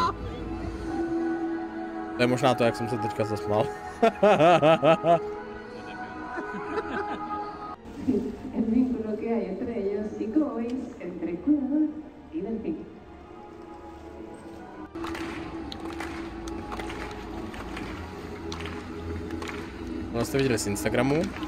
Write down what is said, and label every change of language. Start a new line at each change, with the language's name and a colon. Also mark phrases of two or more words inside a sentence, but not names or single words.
Czech: To je možná to, jak jsem se teďka zasmál.
Spanish: lo que hay entre ellos y como veis, entre cuidador y delfín.
Czech: No jste viděli z Instagramu.